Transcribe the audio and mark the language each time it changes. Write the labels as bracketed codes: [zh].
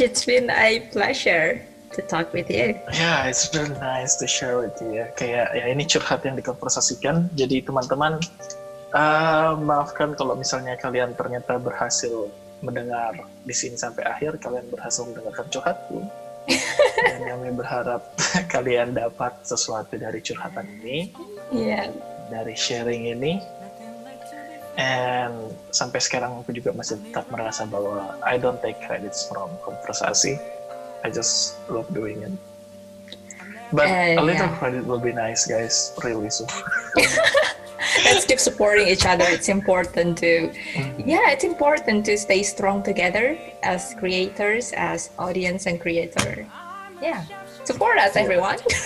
[en] It's been a pleasure to talk with you. Yeah, it's been nice to share with you. [id] Kayak ya ini curhat yang dikonversasikan. Jadi teman-teman, maafkan kalau misalnya kalian ternyata berhasil mendengar di sini sampai akhir, kalian berhasil mendengarkan curhatku. Dan kami berharap kalian dapat sesuatu dari curhatan ini, dari sharing ini. And sampai sekarang aku juga masih tetap merasa bahwa [en] I don't take credits from [id] konversasi. [en] I just love doing it. But a little credit will be nice, guys. Really so. Let's keep supporting each other. It's important to, it's important to stay strong together as creators, as audience and creator. Yeah, support us, everyone.